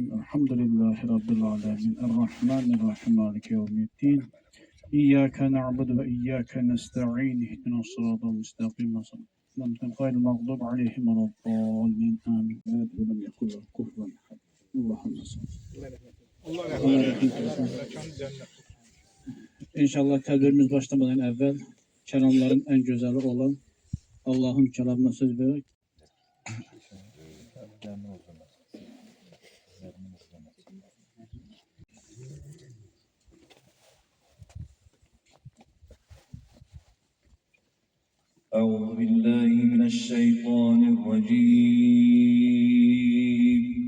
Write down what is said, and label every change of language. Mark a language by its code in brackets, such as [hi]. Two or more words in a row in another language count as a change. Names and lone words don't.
[ar] الحمد لله رب العالمين الرحمن الرحيم مالك يوم الدين. إياك نعبد وإياك نستعين اهدنا الصراط المستقيم صراط غير المغضوب عليهم ولا الضالين آمين. ولم يكن له كفوا أحد. اللهم صل. [az] İnşallah tədbirimiz başlamadan əvvəl kəlamların ən gözəli olan Allahın kəlamına söz verək. [ar] أعوذ بالله من الشيطان الرجيم.